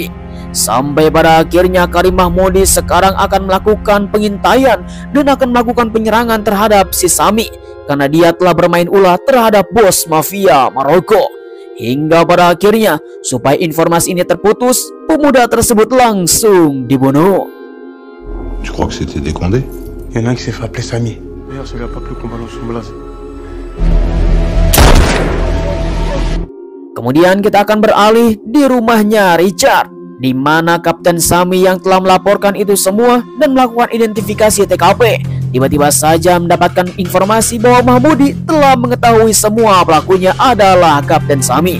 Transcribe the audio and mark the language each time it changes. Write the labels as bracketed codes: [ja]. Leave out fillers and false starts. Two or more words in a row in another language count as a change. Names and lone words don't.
[id] Sampai pada akhirnya Karim Mahmudi sekarang akan melakukan pengintaian dan akan melakukan penyerangan terhadap si Sami karena dia telah bermain ulah terhadap bos mafia Maroko. Hingga pada akhirnya supaya informasi ini terputus, pemuda tersebut langsung dibunuh. [fr] Tu crois que c'était des Condés? Il y en a un qui s'est fait appeler Sami. D'ailleurs, ça lui a pas plu qu'on balance son blaze. [id] Kemudian kita akan beralih di rumahnya Richard, di mana Kapten Sami yang telah melaporkan itu semua dan melakukan identifikasi TKP tiba-tiba saja mendapatkan informasi bahwa Mahmudi telah mengetahui semua pelakunya adalah Kapten Sami.